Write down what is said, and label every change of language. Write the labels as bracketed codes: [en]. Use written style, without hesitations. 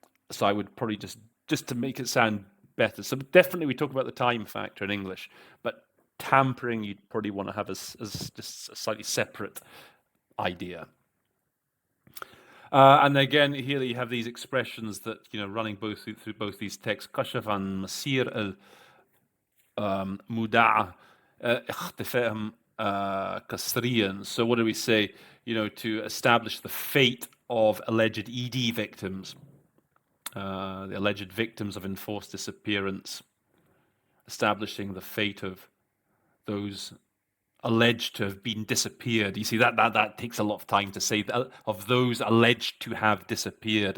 [en] So I would probably just to make it sound better. So definitely we talk about the time factor in English, but tampering you'd probably want to have as just a slightly separate idea. And again, here you have these expressions that running through both these texts. [ar] كشف عن مسير المدعى اختفائهم قسريا. [en] So what do we say? To establish the fate of alleged ED victims, the alleged victims of enforced disappearance, establishing the fate of those alleged to have been disappeared. You see, that takes a lot of time to say, of those alleged to have disappeared.